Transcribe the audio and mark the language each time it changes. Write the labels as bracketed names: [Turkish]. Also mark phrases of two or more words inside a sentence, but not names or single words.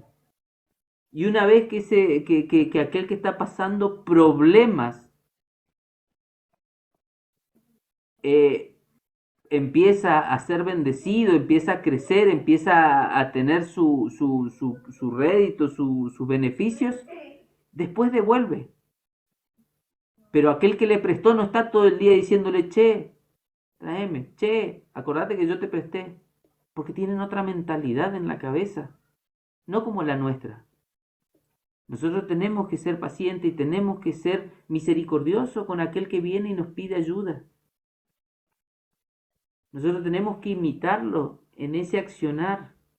[Spanish] Y una vez que aquel que está pasando problemas eh, empieza a ser bendecido, empieza a crecer, empieza a tener su rédito, sus beneficios, después devuelve. Pero aquel que le prestó no está todo el día diciéndole, che, tráeme, che, acordate que yo te presté. Porque tienen otra mentalidad en la cabeza, no como la nuestra. Nosotros tenemos que ser pacientes y tenemos que ser misericordiosos con aquel que viene y nos pide ayuda. Nosotros tenemos que imitarlo en ese accionar.